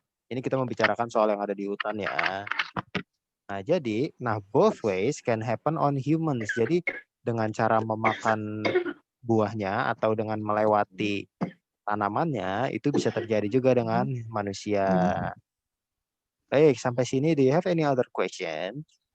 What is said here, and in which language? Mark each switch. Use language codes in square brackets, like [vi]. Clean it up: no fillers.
[id] Ini kita membicarakan soal yang ada di hutan ya. Nah, jadi, [en] both ways can happen on humans. [id] Jadi, dengan cara memakan buahnya atau dengan melewati tanamannya, itu bisa terjadi juga dengan manusia. Baik, sampai sini [en] do you have any other question?